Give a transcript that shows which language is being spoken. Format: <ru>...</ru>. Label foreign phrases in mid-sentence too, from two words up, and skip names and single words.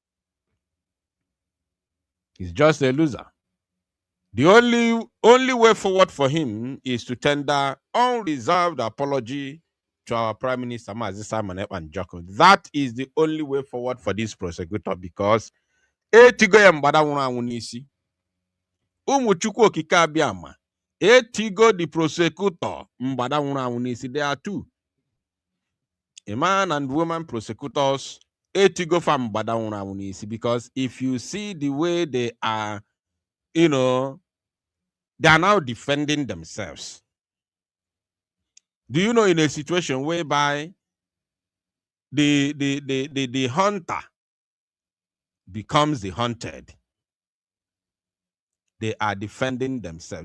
<en>He's just a loser. The only way forward for him is to tender unreserved apology to our Prime Minister, Mazi Simon Ekpa Njoko. That is the only way forward for this prosecutor, because</en> <ig>etigo ya mgbada nwụrụ anwụ n'isi. Ụmụ Chukwu okike abịama, etigo</ig> <en>the prosecutor</en> <ig>mgbada nwụrụ anwụ n'isi.</ig> <en>There are two. A man and woman prosecutors,</en> <ig>etigo fam mgbada nwụrụ anwụ n'isi,</ig> <en>because if you see the way they are, they are now defending themselves. Do you know, in a situation whereby the hunter becomes the hunted, they are defending themselves.</en>